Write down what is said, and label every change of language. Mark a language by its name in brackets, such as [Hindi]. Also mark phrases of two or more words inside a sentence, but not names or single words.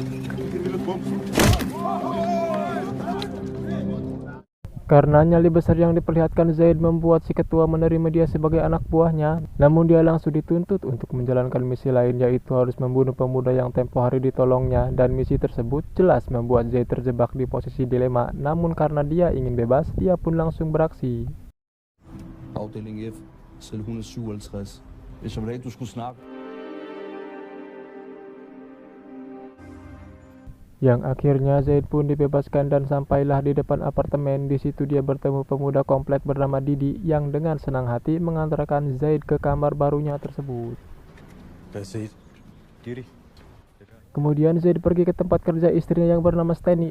[Indonesian] Karena nyali besar yang diperlihatkan Zaid membuat si ketua menerima dia sebagai anak buahnya. Namun dia langsung dituntut untuk menjalankan misi lain, yaitu harus membunuh pemuda yang tempo hari ditolongnya. Dan misi tersebut jelas membuat Zaid terjebak di posisi dilema. Namun karena dia ingin bebas, dia pun langsung beraksi. [Danish] Afdeling F, celle 157. Hvis jeg ville have, du skulle snakke. [Indonesian] Yang akhirnya Zaid pun dibebaskan dan sampailah di depan apartemen. Di situ dia bertemu pemuda komplek bernama Didi yang dengan senang hati mengantarkan Zaid ke kamar barunya tersebut. Kemudian Zaid pergi ke tempat kerja istrinya yang bernama Steny.